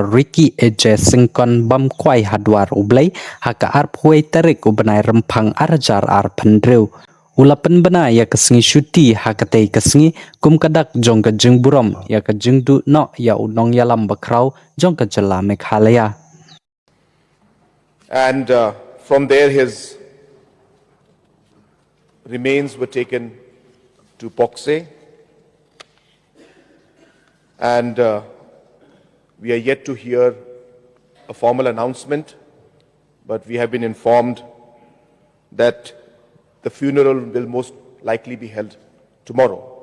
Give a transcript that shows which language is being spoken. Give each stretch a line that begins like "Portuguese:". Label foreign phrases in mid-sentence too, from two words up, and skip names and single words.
Khasi: Ricky Eje Syngkon bam kwai hadwar ublai ha ka arp huai tarik ubenai rempang arjar pendrew ulapan bana ya ka Sngi Shuti ha ka tei ka Sngi kum kadak jong ka jingburom ya ka jingdu no ya unong yalam bakrau jong ka jala Meghalaya.
English: And from there, his remains were taken to Pokse. And we are yet to hear a formal announcement, but we have been informed that the funeral will most likely be held tomorrow.